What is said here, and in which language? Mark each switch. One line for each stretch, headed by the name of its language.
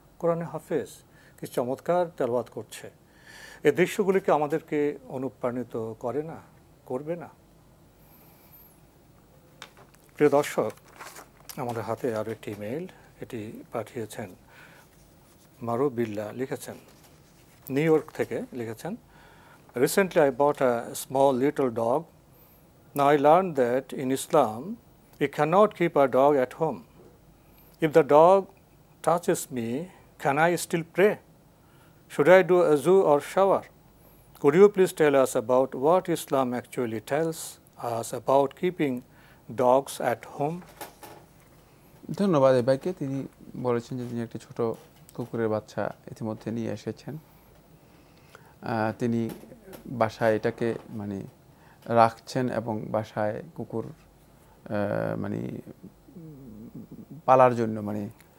Bangla: কোরআনে হাফেজ কি চমৎকার তেলাওয়াত করছে। এই দৃশ্যগুলিকে আমাদেরকে অনুপ্রাণিত করে না, করবে না? প্রিয় দর্শক, আমাদের হাতে আরও একটি ইমেইল, এটি পাঠিয়েছেন মারুবিল্লা, লিখেছেন নিউ ইয়র্ক থেকে, লিখেছেন
English: Recently I bought a small little dog. Now I learned that in Islam we cannot keep a dog at home. If the dog touches me, can I still pray? Should I do a wuzu or shower? Could you please tell us about what Islam actually tells us about keeping dogs at home?
Bangla: ধন্যবাদ এই ভাইকে। তিনি বলেছেন যে তিনি একটি ছোট কুকুরের বাচ্চা ইতিমধ্যে নিয়ে এসেছেন। তিনি বাসায় এটাকে মানে রাখছেন এবং বাসায় কুকুর মানে পালার জন্য মানে